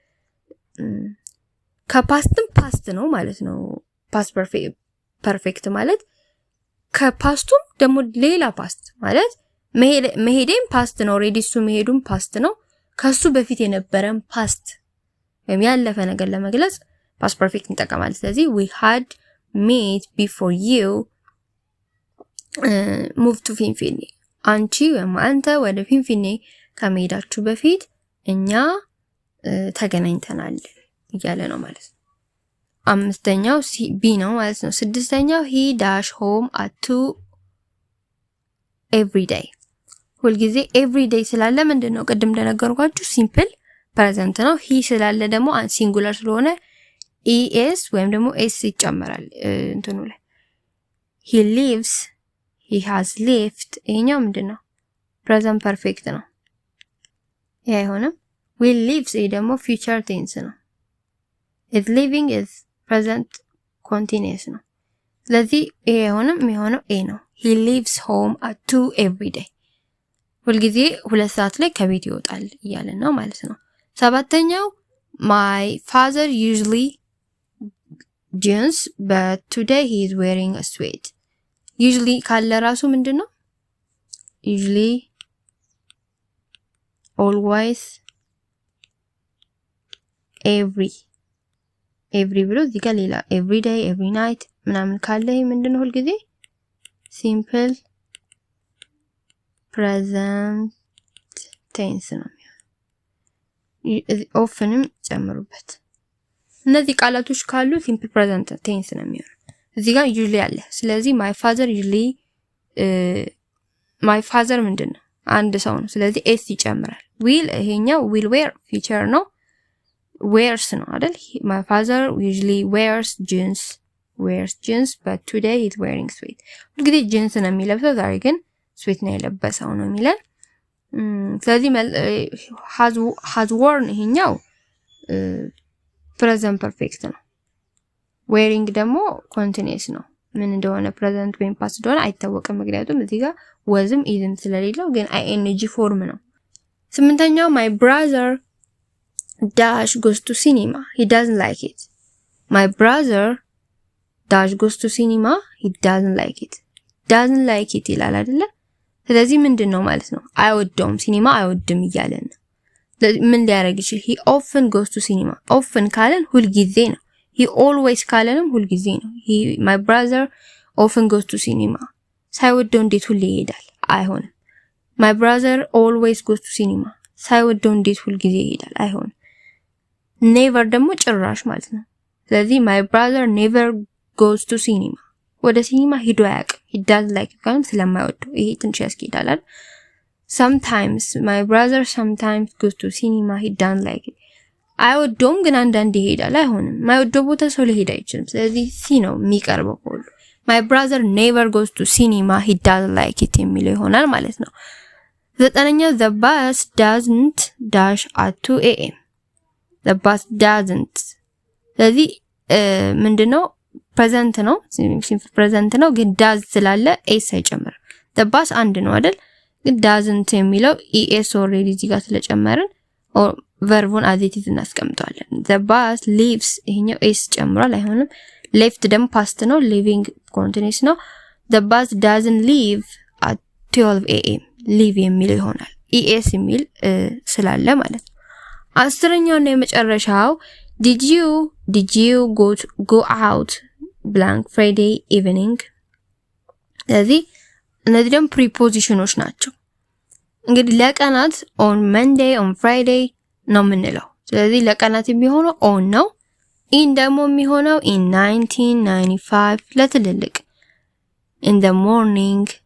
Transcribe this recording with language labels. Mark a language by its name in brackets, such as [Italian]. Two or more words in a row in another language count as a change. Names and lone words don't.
[Amharic] ከፓስትም ፓስት ነው ማለት ነው። [English] past perfect [Amharic] ማለት ከፓስቱም ደግሞ ሌላ ፓስት ማለት መሄዴም ፓስት ነው። ኦሬዲ እሱ መሄዱም ፓስት ነው። ከሱ በፊት የነበረን ፓስት ወይም ያለፈ ነገር ለመግለጽ [English] past perfect [Amharic] እንጠቀማለን። ስለዚህ [English] we had met before you moved to Finfinne [Amharic] አንቺ ወይም አንተ ወደ ፊንፊኔ ከመሄዳችሁ በፊት እኛ ተገናኝተናል እያለ ነው ማለት ነው። አምስተኛው ቢ ነው ማለት ነው። ስድስተኛው [English] he dash home at 2 every day [Amharic] ሁልጊዜ [English] every day [Amharic] ስላለ ምንድነው? ቅድም እንደነገርኳችሁ [English] simple present [Amharic] ነው። ሂ ስላለ ደግሞ ሲንጉላር ስለሆነ es ወይም ደግሞ s ይጨመራል እንትኑ ላይ [English] he lives he has lived [Amharic] ይሄኛው ምንድነው [English] present perfect [Amharic] ነው። ይሄ አይሆንም። [English] will lives [Amharic] ይሄ ደግሞ [English] future tense [Amharic] ነው። [English] is living is present continuous [Amharic] ነው። ስለዚህ ይሄ አይሆንም። የሚሆነው a ነው። [English] he leaves home at 2 every day [Amharic] ሁልጊዜ 2 ሰዓት ላይ ከቤት ይወጣል እያለን ነው ማለት ነው። ሰባተኛው [English] my father usually jeans but today he is wearing a sweat usually [Amharic] ካለ ራሱ ምንድነው usually [English] always every [Amharic] ብሎ እዚህ ጋር ሌላ [English] every day every night [Amharic] ምናምን ካለ ይሄ ምንድነው ሁልጊዜ simple [English] present tense [Amharic] ነው። often ጨምሩበት። እነዚህ ቃላቶች ካሉ [English] simple present tense [Amharic] ነው የሚሆነው። እዚህ ጋር usually አለ። ስለዚህ [English] my father [Amharic] ምንድነው አንድ ሰው ነው። ስለዚህ s ይጨምራል። will ይሄኛው [English] will wear future [Amharic] ነው። wears ነው አይደል? [English] my father usually wears jeans but today he's wearing sweat [Amharic] ሁልጊዜ jeans ነው የሚለብሰው ዛሬ ግን sweat ነው የለበሰው ነው የሚለን። ስለዚህ [English] has worn [Amharic] ይሄኛው [English] present perfect [Amharic] ነው። wearing ደግሞ continuous ነው። ምን እንደሆነ present ወይም past እንደሆነ አይታወቅም ምክንያቱም እዚህ ጋር wasም isም ስለሌለው ግን ing ፎርም ነው። ስምንተኛው [English] my brother dash goes to cinema he doesn't like it my brother dash goes to cinema he doesn't like it [Amharic] ይላል አይደለ? ስለዚህ ምንድነው ማለት ነው አይወደውም ሲኒማ አይወድም እያለን ነው። ምን ሊያደርግ ይችላል? [English] he often goes to cinema often [Amharic] ካለን ሁል ጊዜ ነው። [English] he always [Amharic] ካለንም ሁል ጊዜ ነው። [English] my brother often goes to cinema [Amharic] ሳይወደው እንዴት ሁሌ ይሄዳል? አይሆንም። [English] my brother always goes to cinema [Amharic] ሳይወደው እንዴት ሁል ጊዜ ይሄዳል? አይሆንም። never ደግሞ ጭራሽ ማለት ነው። ስለዚህ [English] my brother never goes to cinema [Amharic] ወደ ሲኒማ ሄዶ አያውቅም። [English] he doesn't like it [Amharic] ስለማይወደው ይሄ ትንሽ ያስኬዳል አይደል? [English] sometimes my brother sometimes goes to cinema he doesn't like it [Amharic] አይወደውም ግን አንዳንዴ ይሄዳል። አይሆንም። ማይወደው ቦታ ሰው ሊሄድ አይችልም። ስለዚህ ሲ ነው የሚቀርበው ሁሉ። [English] my brother never goes to cinema he doesn't like it [Amharic] የሚለው ይሆናል ማለት ነው። ዘጠነኛው [English] the bus doesn't dash at 2 am the bus doesn't [Amharic] ስለዚህ ምንድነው present ነው [English] simple present [Amharic] ነው ግን does ስላለ s አይጨምርም። the bus አንድ ነው አይደል? ግን doesn't የሚለው [English] es already [Amharic] እዚህ ጋር ስለጨመርን verb-ን [English] as it is [Amharic] እናስቀምጣለን። [English] the bus leaves [Amharic] ይሄኛው s ጨምሯል አይሆንም። left ደግሞ past ነው leaving continuous ነው። [English] the bus doesn't leave at 12 am leave [Amharic] የሚለው ይሆናል es የሚል ስላለ ማለት ነው። አስረኛውና የመጨረሻው [English] did you go out blank Friday evening [Amharic] ስለዚህ እነዚህ ደግሞ ፕሪፖዚሽኖች ናቸው። እንግዲህ ለቀናት [English] on Monday on Friday [Amharic] ነው የምንለው። ስለዚህ ለቀናት የሚሆነው on ነው። in ደግሞ የሚሆነው [English] in 1995 [Amharic] ለትልልቅ [English] in the morning